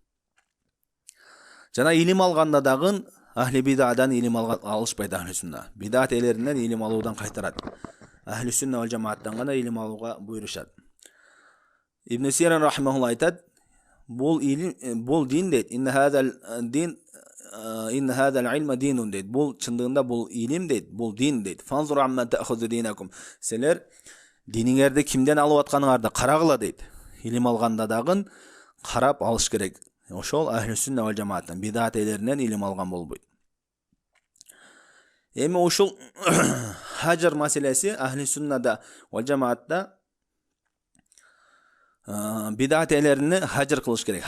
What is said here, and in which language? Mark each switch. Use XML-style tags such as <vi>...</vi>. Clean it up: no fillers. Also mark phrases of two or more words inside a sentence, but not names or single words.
<ky>Жана илим алганда дагы</ky> <ar>أهل البدعة</ar> <ky>илим алышпайт</ky> <ar>أهل السنة.</ar> <ky>Бидат ээлеринен илим алуудан кайтарат.</ky> <ar>أهل السنة والجماعة</ar> <ky>гана илим алууга буйрушат. Ибн Сирин рахимахуллах айтат: бул дин дейт.</ky> <ar>إن هذا العلم دين дейт.</ar> <ky>Бул чындыгында бул илим дейт, бул дин дейт.</ky> <ar>فانظروا عمن تأخذون دينكم.</ar> <ky>Силер диниңерди кимден алып атканыңарды карагыла дейт. Илим алганда дагы карап алыш керек. Ошол</ky> <ar>أهل السنة والجماعة</ar> <ky>бидат ээлеринен илим алган болбойт. Эми ушул хажр маселеси</ky> <ar>أهل السنة والجماعة</ar> <ky>бидат ээлерини хажр кылыш керек.</ky>